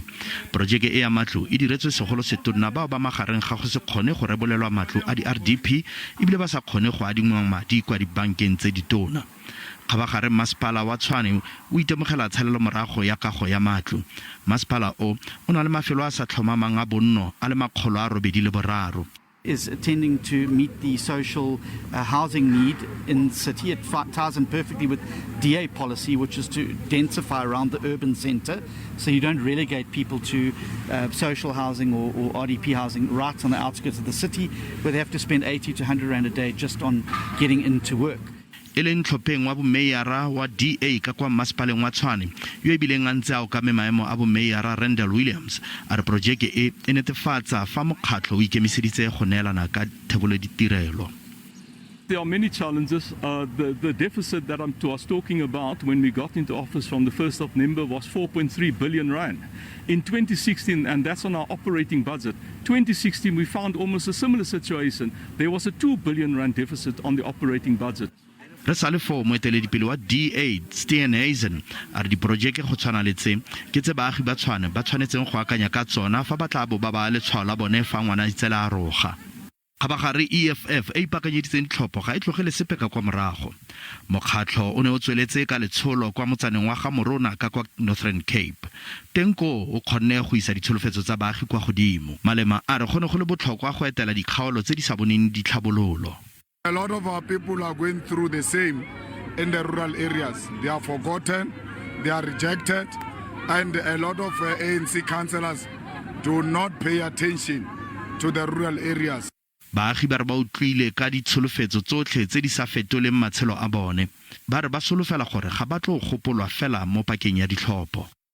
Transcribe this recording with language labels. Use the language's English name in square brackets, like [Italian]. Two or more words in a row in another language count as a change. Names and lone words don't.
[Tswana] Projeke e ya matlo e diretswe segolo setonna bao ba magareng ga go se kgone go rebolelwa matlo a di-RDP ebile ba sa kgone go adingwang madi kwa dibankeng tse ditona. Khabagare Masepala wa Tshwane o itemogela tshalelo morago ya kago ya matlo. Masepala o na le mafelo a sa tlhomamang a bonno a le 803. [English] Is attending to meet the social housing need in the city. It ties in perfectly with DA policy, which is to densify around the urban centre, so you don't relegate people to social housing or RDP housing right on the outskirts of the city, where they have to spend 80 to 100 rand a day just on getting into work. [Tswana] Elen tlhopheng wa bomeyara wa DA ka kwa Masepaleng wa Tshwane yo e bileng a ntse a o ka maemo a bomeyara Randall Williams a re projeke e netefatsa fa mokgatlho o ikemiseditse go neelana ka thebolo ditirelo. [English] There are many challenges. The deficit that I was talking about when we got into office from the 1st of November was 4.3 billion rand. In 2016, and that's on our operating budget, 2016 we found almost a similar situation. There was a 2 billion rand deficit on the operating budget. [Tswana] Re sa le fo moeteledipele wa DA Steenhuisen a re diporojeke go tshwana le tse ke tse baagi ba Tshwane ba tshwanetseng go akanya ka tsona fa ba tla bo ba ba letshwao la bone fa ngwana itsela a roga. Khabagare EFF e ipakanyeditseng ditlhopho ga e tlogele sepe ka kwa morago. Mokgatlho o ne o tsweletse ka letsholo kwa motsaneng wa ga Morona ka kwa Northern Cape. Tenko o kgonne go isa ditsholofetso tsa baagi kwa godimo. Malema a re gone go le botlhokwa go etela dikgaolo tse di sa boneng ditlhabololo. [English] A lot of our people are going through the same in the rural areas. They are forgotten, they are rejected, and a lot of ANC councillors do not pay attention to the rural areas. [Tswana] Baagi ba re ba utlwile ka ditsholofetso tsotlhe tse di sa fetoleng matshelo a bone. Ba re ba solofela gore ga ba tlo gopolwa fela mo pakeng ya ditlhopho.